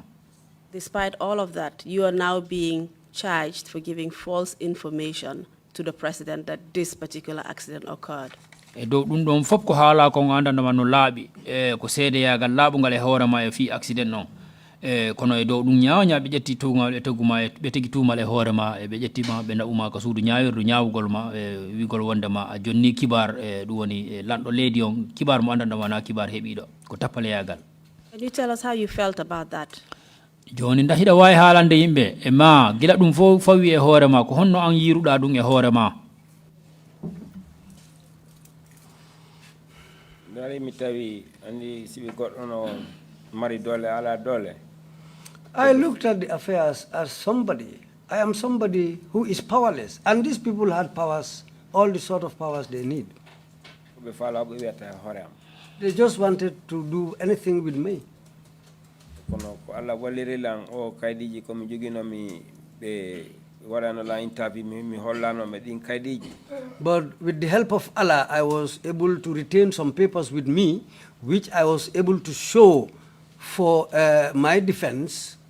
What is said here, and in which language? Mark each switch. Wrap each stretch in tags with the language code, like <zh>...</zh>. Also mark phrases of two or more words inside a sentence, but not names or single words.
<en>Despite all of that, you are now being charged for giving false information to the president that this particular accident occurred.</en> <ff>E dow ɗum ɗon fof ko haala ko andandama no laaɓi ko seedeyagal laaɓugal e hoorema e fi accident on kono e dow ɗum ñawña ɓe ƴetti tugal e togguma ɓe tegi tumal e hoorema e ɓe ƴettima ɓe naɓuma ko suudu ñawirdu ñawugol ma e wigol wondema a jonni kibar e ɗum woni lanɗo leydi on kibar mo andandama na kibar heeɓiɗo ko tappaleyagal.</ff> <en>Can you tell us how you felt about that?</en> <ff>Joni nda hiɗa wawi haalande yimɓe e ma gila ɗum fof fawi e hoorema ko honno an yiruɗa ɗum e hoorema. Dari mi tawi andi siɓe goɗɗo no mari dole ala dole.</ff> <en>I looked at the affairs as somebody. I am somebody who is powerless, and these people had powers, all the sort of powers they need. They just wanted to do anything with me. But with the help of Allah, I was able to retain some papers with me, which I was able to show for my defense.</en>